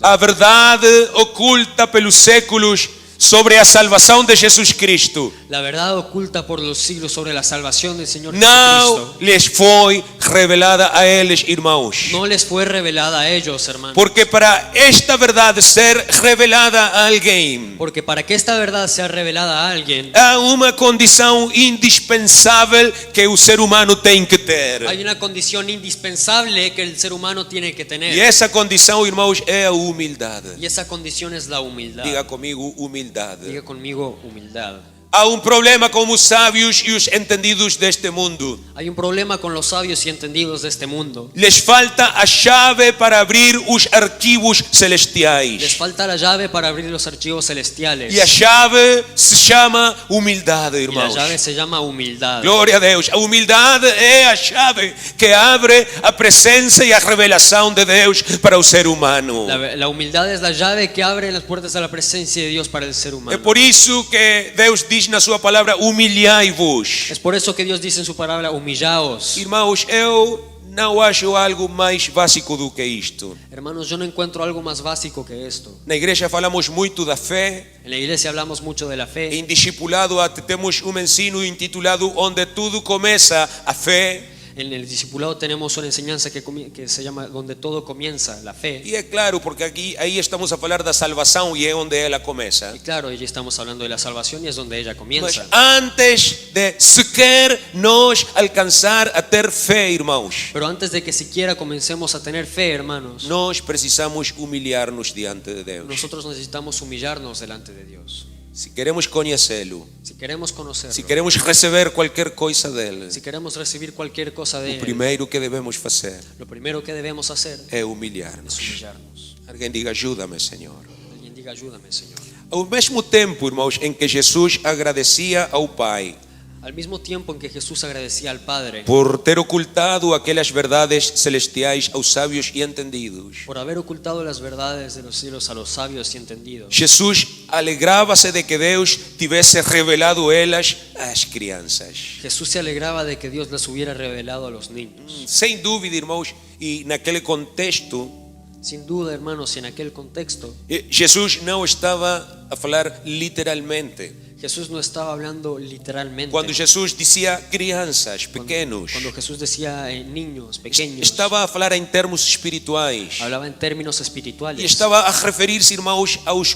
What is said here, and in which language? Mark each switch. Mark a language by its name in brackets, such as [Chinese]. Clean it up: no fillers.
[Portuguese] A verdade oculta pelos séculos sobre a salvação de Jesus Cristo [Spanish] La verdad oculta por los siglos sobre la salvación del Señor [Portuguese] não [Spanish] Jesucristo [Portuguese] lhes foi revelada a eles, irmãos. [Spanish] no les fue revelada a ellos, hermanos. [Portuguese] Porque para esta verdade ser revelada a alguém, [Spanish] Porque para que esta verdad sea revelada a alguien, [Portuguese] há uma condição indispensável que o ser humano tem que ter. [Spanish] hay una condición indispensable que el ser humano tiene que [Portuguese] E [Spanish] tener. [Portuguese] essa condição, irmãos, é a humildade. [Spanish] Y esa condición es la humildad. [Portuguese] Diga comigo, humildade. [Spanish] Diga conmigo, humildad. [Portuguese] Há problema com os sábios e os entendidos deste mundo. [Spanish] Hay un problema con los sabios y entendidos de este mundo. [Portuguese] Lhes falta a chave para abrir os arquivos [Spanish] Les [Portuguese] celestiais. [Spanish] falta la llave para abrir los archivos celestiales. [Portuguese] E a chave se chama humildade, [Spanish] Y la [Portuguese] irmãos. [Spanish] llave se llama humildad. [Portuguese] Glória a Deus. A humildade é a chave que abre a presença e a revelação de Deus para o ser humano. [Spanish] La humildad es la llave que abre las puertas a la presencia de Dios para el ser [Portuguese] É [Spanish] humano. [Portuguese] por isso que Deus diz na sua palavra: humilhai-vos. [Spanish] Es por eso que Dios dice en su palabra, humillaos. [Portuguese] Irmãos, eu não acho algo mais básico do que isto. [Spanish] Hermanos, yo no encuentro algo más básico que esto. [Portuguese] Na igreja falamos muito da fé. [Spanish] En la iglesia hablamos mucho de la fe. [Portuguese] Em discipulado até temos ensino intitulado Onde Tudo Começa, a Fé. [Spanish] En el discipulado tenemos una enseñanza que se llama Donde todo comienza, la fe. [Portuguese] E é claro, porque aí estamos a falar da salvação e é onde ela começa. [Spanish] Y claro, allí estamos hablando de la salvación y es donde ella [Portuguese] Mas [Spanish] comienza. [Portuguese] antes de sequer nós alcançar a ter fé, irmãos, [Spanish] Pero antes de que siquiera comencemos a tener fe, hermanos, [Portuguese] nós precisamos humilhar-nos diante de Deus. [Spanish] nosotros necesitamos humillarnos delante de Dios. [Portuguese] Se queremos conhecê-lo, [Spanish] Si queremos conocerlo, [Portuguese] se queremos receber qualquer coisa dele, [Spanish] si queremos recibir cualquier cosa de [Portuguese] o [Spanish] Él, [Portuguese] primeiro que devemos fazer [Spanish] lo primero que debemos hacer [Portuguese] é [Spanish] es [Portuguese] humilhar-nos. [Spanish] humillarnos. [Portuguese] Alguém diga: ajuda-me, Senhor. [Spanish] Alguien diga, ayúdame, Señor. [Portuguese] Ao mesmo tempo, irmãos, em que Jesus agradecia ao Pai [Spanish] Al mismo tiempo en que Jesús agradecía al Padre [Portuguese] por ter ocultado aquelas verdades celestiais aos sábios e entendidos, [Spanish] por haber ocultado las verdades de los cielos a los sabios y entendidos, [Portuguese] Jesus alegrava-se de que Deus tivesse revelado elas às crianças. [Spanish] Jesús se alegraba de que Dios las hubiera revelado a los niños. [Portuguese] Sem dúvida, irmãos, e naquele contexto [Spanish] Sin duda, hermanos, en aquel contexto, [Portuguese] Jesus não estava a falar literalmente. [Spanish] Jesús no estaba hablando literalmente. [Portuguese] Quando Jesus dizia crianças, pequenos, [Spanish] Cuando Jesús decía niños, pequeños, [Portuguese] estava a falar em termos espirituais. [Spanish] hablaba en términos [Portuguese] E [Spanish] espirituales. [Portuguese] estava a referir-se, irmãos, aos